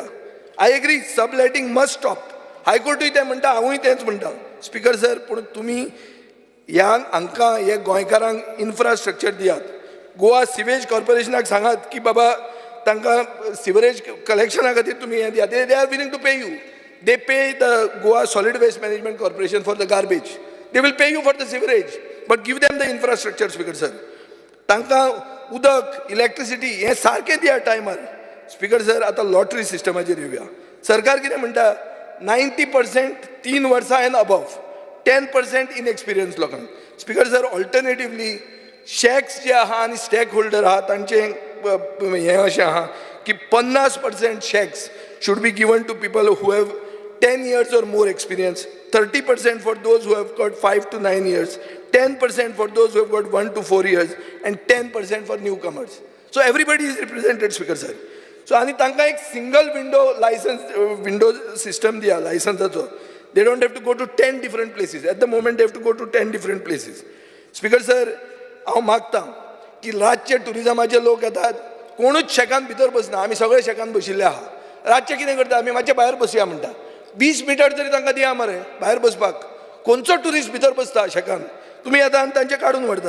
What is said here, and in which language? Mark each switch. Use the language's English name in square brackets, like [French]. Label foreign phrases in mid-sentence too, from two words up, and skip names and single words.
[English] I agree, subletting must stop. [Konkani] हायकोर्टूय तें म्हणटा, हांवूय तेंच म्हणटा. स्पीकर सर, पूण तुमी ह्या हांकां हे गोंयकारांक इन्फ्रास्ट्रक्चर दियात. गोवा सिवेज कॉर्पोरेशनाक सांगात की बाबा तांकां [English] sewerage collection [Konkani] खातीर तुमी हें दियात. [English] they are willing to pay you. They pay the Goa Solid Waste Management Corporation for the garbage. They will pay you for the sewerage, but give them the infrastructure, Speaker sir. [Konkani] Tanka udak, electricity, हे सारखे दिया टायमार. Speaker sir, आता लॉटरी सिस्टमाचेर येवया. सरकार कितें म्हणटा 90% 3 वर्सां [English] and above, [Konkani] 10% inexperienced लोकांक. [English] Speaker sir, alternatively, [Konkani] शॅक्स जे आहा आनी स्टेक होल्डर आहा तांचे हें अशें आहा की [English] 50% शॅक्स should be given to people who have 10 years or more experience, 30% for those who have got 5 to 9 years, 10% for those who have got 1 to 4 years, and 10% for newcomers. So everybody is represented, Speaker sir. [Konkani] So आणि तांकां एक [English] single window system [Konkani] दिया लायसन्साचो. [English] They don't have to go to 10 different places. At the moment they have to go to 10 different places. Speaker sir, [Konkani] हांव मागतां की रातचे टुरिजमाचे लोक येतात, कोणूच शेकान भितर बसना, आमी सगळे शेकान बशिल्ले आहा. रातचे कितें करता आमी मातशे भायर बसया म्हणटा. 20 मिटर तरी तांकां दिया मरे भायर बसपाक. कोणचो टुरिस्ट भितर बसता शेकान? तुमी येता आनी तांचे काडून व्हरतात.